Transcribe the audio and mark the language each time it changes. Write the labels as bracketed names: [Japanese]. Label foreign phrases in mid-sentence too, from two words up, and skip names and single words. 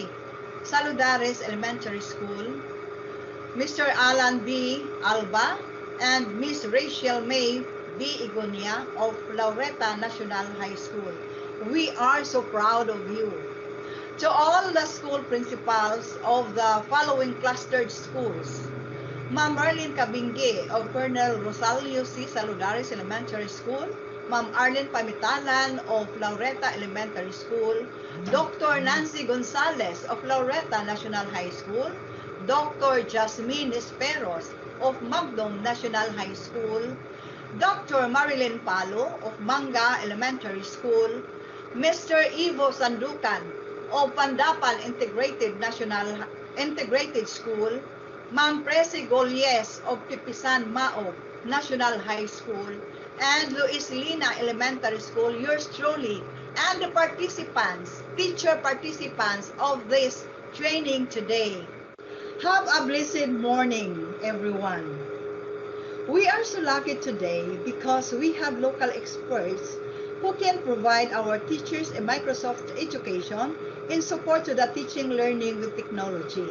[English] Saludares Elementary School, Mr. Alan B. Alba, and Ms. Rachel May B. Igonia of Laureta National High School. We are so proud of you. To all the school principals of the following clustered schools, Ma'am Marlene Cabingue of Colonel Rosalio C. Saludares Elementary School, Ma'am Arlene Pamitalan of Laureta Elementary School, Dr. Nancy Gonzalez of Laureta National High School, Dr. Jasmine Esperos of Magdom National High School, Dr. Marilyn Palo of Manga Elementary School, Mr. Ivo Sandukan of Pandapan Integrated School, Ma'am Presi Golies of Pipisan Maog National High School, and Luis Lina Elementary School, yours truly, and the participants, teacher participants of this training today. Have a blessed morning, everyone. We are so lucky today because we have local experts who can provide our teachers a Microsoft education in support to the teaching learning with technology.